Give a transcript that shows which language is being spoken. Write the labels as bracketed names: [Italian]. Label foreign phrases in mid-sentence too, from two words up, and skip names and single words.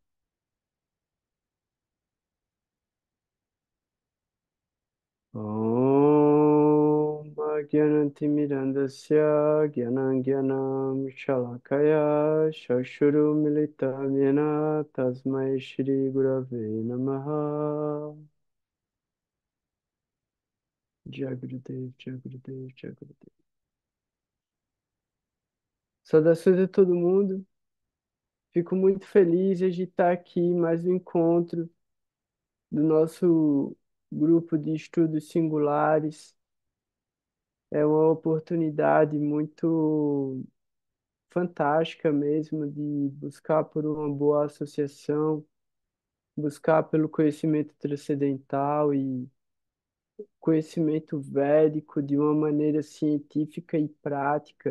[Sanskrit] ॐ ज्ञानतिमिरान्धस्य ज्ञानाञ्जनं शलाकया चक्षुर् मीलितं येन तस्मै श्री गुरवे नमः. Jagrudev, Jagrudev, Jagrudev. [Portuguese] Saudações a todo mundo. Fico muito feliz de estar aqui em mais um encontro do nosso grupo de estudos singulares. É uma oportunidade muito fantástica mesmo de buscar por uma boa associação, buscar pelo conhecimento transcendental e conhecimento védico de uma maneira científica e prática.